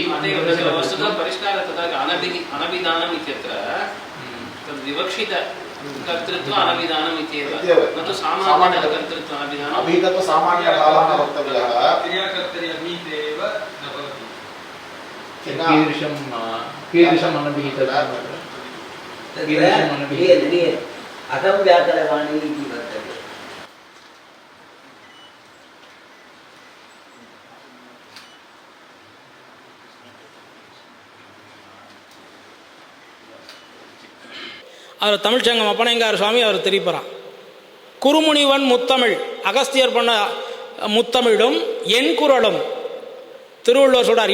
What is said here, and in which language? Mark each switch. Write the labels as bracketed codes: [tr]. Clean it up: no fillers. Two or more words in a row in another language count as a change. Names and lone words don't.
[sa] वस्तुतः परिष्कारः तथा अनभिधानम् इत्यत्र तद्विवक्षित कर्तृत्व अनभिधानम् इत्येव न तु सामान्यः कर्तृत्व अनभिधानम्। अभिधत्व सामान्यभावः न वक्तव्यः। क्रियाकर्तरि अभिहिते एव न भवति। कीदृशम् अनभिहितम्? अहं व्याकरवाणी इति वर्तते। [ta] அவர் தமிழ்ச்சங்கம் அப்பனைங்கார் சுவாமி அவர் தெரிவிப்பாராம். குறுமுனிவன் முத்தமிழ் அகஸ்தியர் பண்ண முத்தமிழும் என் குரலும் திருவள்ளுவர் சொல்றார்.